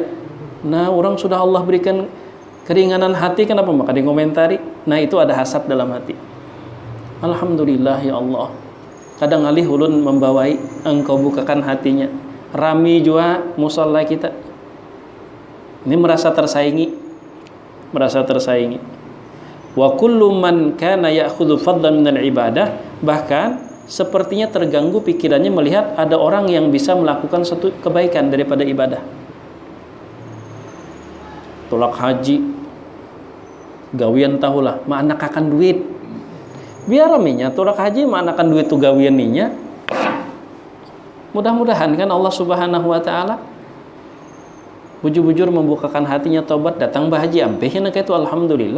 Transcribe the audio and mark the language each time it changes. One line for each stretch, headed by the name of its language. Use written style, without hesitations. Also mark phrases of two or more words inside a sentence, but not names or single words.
Indonesian: Nah, orang sudah Allah berikan keringanan hati, kenapa maka dikomentari? Nah, itu ada hasad dalam hati. Alhamdulillah ya Allah.
Banjar: Kadang alih ulun membawai engkau bukakan hatinya. Rami juga musalla kita. Ini merasa tersaingi.
Indonesian: Merasa tersaingi.
Arabic: Wa kullu man kana ya'khudhu fadlan minal ibadah,
Indonesian: bahkan sepertinya terganggu pikirannya melihat ada orang yang bisa melakukan satu kebaikan daripada ibadah.
Banjar: Tolak haji, gawian tahulah, maanak akan duit. Biar aminya tolak haji maanak akan duit tu gawian ninya. Mudah-mudahan kan Allah
Arabic: Subhanahu wa taala
Banjar: bujur-bujur membukakan hatinya tobat datang bahaji ampehna kaitu alhamdulillah.